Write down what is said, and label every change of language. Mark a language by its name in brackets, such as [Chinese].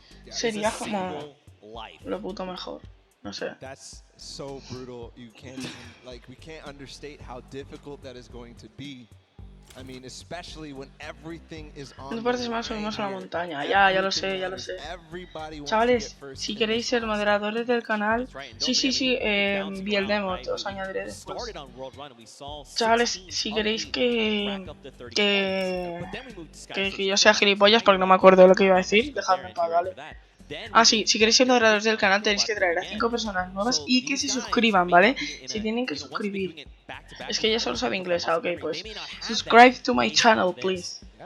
[Spanish] Sería como lo puto mejor. No sé. [English] That's so brutal. You can't like we can't understate how difficult that is going to be. I mean, especially when everything is on. [Spanish] Dos partes más subimos a la montaña. Ya lo sé, ya lo sé. Chavales, si queréis ser moderadores del canal, sí, vi el demo, os añadiré después. Chavales, si queréis que yo sea gilipollas, porque no me acuerdo de lo que iba a decir, dejadme en paz, ¿vale? Sí, si queréis ser moderadores del canal tenéis que traer a 5 personas nuevas y que se suscriban, ¿vale? Se tienen que suscribir. Es que ella solo sabe inglés, ok, pues. [English] Subscribe to my channel, please.